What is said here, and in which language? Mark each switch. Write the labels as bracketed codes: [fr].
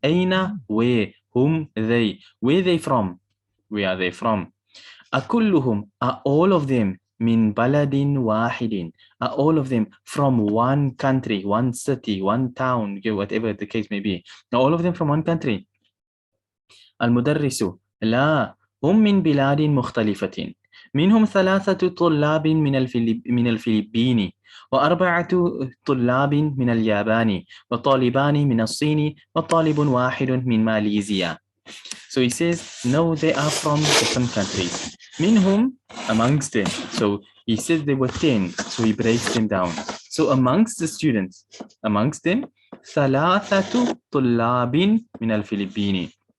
[en] Ayna, where. Hum, they. Where are they from? Where are they from? Akulluhum, are all of them [ar] min baladin wahidin? [en] Are all of them from one country, one city, one town, whatever the case may be? Are all of them from one country? [ar] المدرس لا، هم من بلاد مختلفة. منهم 3 طلاب من الفلبين، و4 طلاب من اليابان، وطالبان من الصين، وطالب واحد من ماليزيا. [en] So he says, no, they are from different countries. منهم, amongst them. So he says there were 10, so he breaks them down. So amongst the students, amongst them, [ar] 3 طلاب من الفلبين.